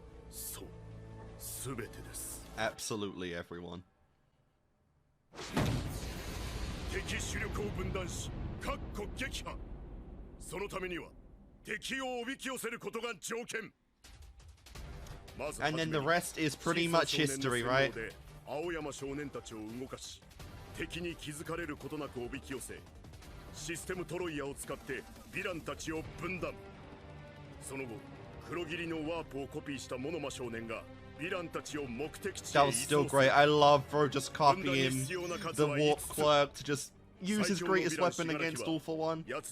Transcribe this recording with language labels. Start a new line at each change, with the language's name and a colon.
Japanese: そう、すべてです。
English: Absolutely everyone.
Japanese: 敵主力を分断し、各国撃破。そのためには敵をおびき寄せることが条件。
English: And then the rest is pretty much history, right?
Japanese: 青山少年たちを動かし、敵に気づかれることなくおびき寄せ、システムトロイヤを使ってヴィランたちを分断。その後、黒霧のワープをコピーしたモノマ少年が
English: That was still great. I love bro just copying the warp clerk to just use his greatest weapon against All For One.